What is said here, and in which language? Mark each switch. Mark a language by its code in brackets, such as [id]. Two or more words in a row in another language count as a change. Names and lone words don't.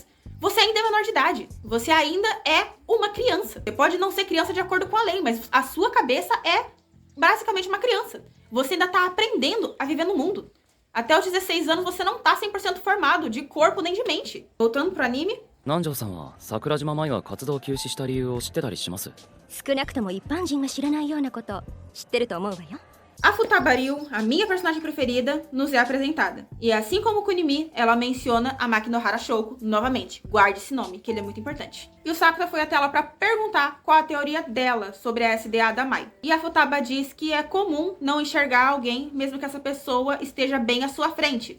[pt] Você ainda é menor de idade. Você ainda é uma criança. Você pode não ser criança de acordo com a lei, mas a sua cabeça é basicamente uma criança. Você ainda tá aprendendo a viver no mundo. Até os 16 anos você não tá 100% formado de corpo nem de mente. Voltando pro anime. [ja] Nanjo-sanは桜島舞は活動休止した理由を知ってたりします？少なくとも一般人が知らないようなこと知ってると思うわよ。 [pt] A Futaba Ryu, a minha personagem preferida, nos é apresentada. E assim como Kunimi, ela menciona a Makinohara Shouko novamente. Guarde esse nome, que ele é muito importante. E o Sakuta foi até ela para perguntar qual a teoria dela sobre a SDA da Mai. E a Futaba diz que é comum não enxergar alguém, mesmo que essa pessoa esteja bem à sua frente.